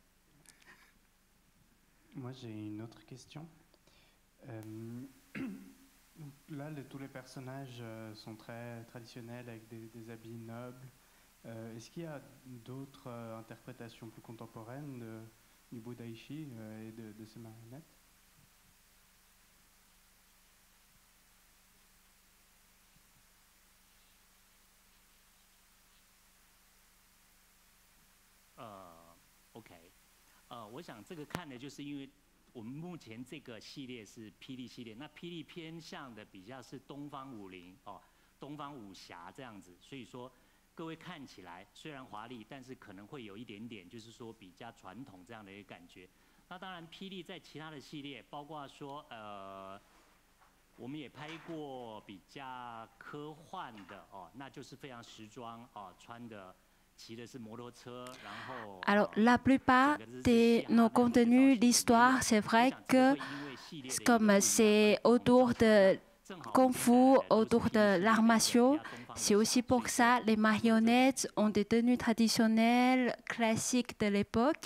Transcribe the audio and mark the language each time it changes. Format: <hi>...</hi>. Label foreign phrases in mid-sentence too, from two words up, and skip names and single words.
<fr>Moi, j'ai une autre question. Là, tous les personnages sont très traditionnels avec des habits nobles. Est-ce qu'il y a d'autres interprétations plus contemporaines du Budaishi et de ces marionnettes?</fr> <zh>OK， 我想这个看的就是因为我们目前这个系列是霹雳系列，那霹雳偏向的比较是东方武林东方武侠这样子，所以说各位看起来虽然华丽，但是可能会有一点点就是说比较传统这样的一个感觉。那当然，霹雳在其他的系列，包括说我们也拍过比较科幻的那就是非常时装穿的。</zh> <fr>Alors, la plupart de nos contenus, l'histoire, c'est vrai que comme c'est autour de kung-fu, autour de l'art martiaux. C'est aussi pour ça les marionnettes ont des tenues traditionnelles, classiques de l'époque.</fr>